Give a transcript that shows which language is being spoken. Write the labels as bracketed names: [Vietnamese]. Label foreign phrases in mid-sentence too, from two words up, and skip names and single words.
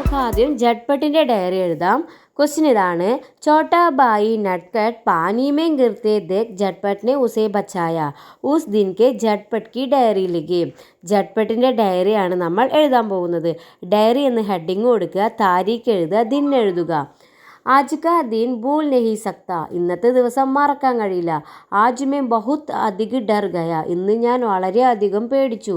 [Malayalam] ആദ്യം ജട്ട്പട്ടിൻ്റെ ഡയറി എഴുതാം. ക്വസ്റ്റ്യൻ ഇതാണ്, [Hindi] छोटा भाई नटखट पानी में गिरते देख झटपट ने उसे बचाया उस दिन के झटपट की डायरी लिखे. [Malayalam] ജട്ട്പട്ടിൻ്റെ ഡയറിയാണ് നമ്മൾ എഴുതാൻ പോകുന്നത്. ഡയറി എന്ന് ഹെഡിങ് കൊടുക്കുക, താരീഖ് എഴുതുക, ദിൻ എഴുതുക. [Hindi] आज का दिन भूल नहीं सकता, [Malayalam] ഇന്നത്തെ ദിവസം മറക്കാൻ കഴിയില്ല. [Hindi] आज मैं बहुत अधिक डर गया, [Malayalam] ഇന്ന് ഞാൻ വളരെയധികം പേടിച്ചു.